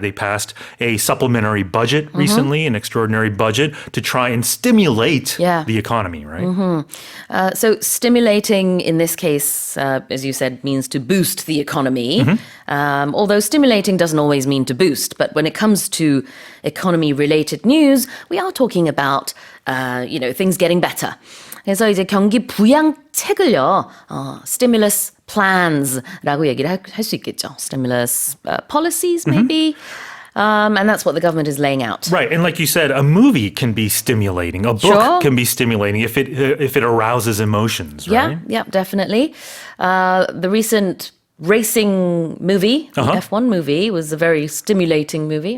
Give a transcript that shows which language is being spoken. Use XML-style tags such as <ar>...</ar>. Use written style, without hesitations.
<en>They passed a supplementary budget recently, an extraordinary budget, to try and stimulate the economy, right? So stimulating in this case, as you said, means to boost the economy. Although stimulating doesn't always mean to boost. But when it comes to economy-related news, we are talking about, things getting better.</en> <ko>그래서 이제 경기 부양책을요,</ko> <en>stimulus plans</en> <ko>라고 얘기를 할 수 있겠죠.</ko> <en>Stimulus policies, maybe. And that's what the government is laying out. Right, and like you said, a movie can be stimulating. A book Sure. can be stimulating if it arouses emotions, right? Yeah, definitely. The recent racing movie, the F1 movie, was a very stimulating movie.</en>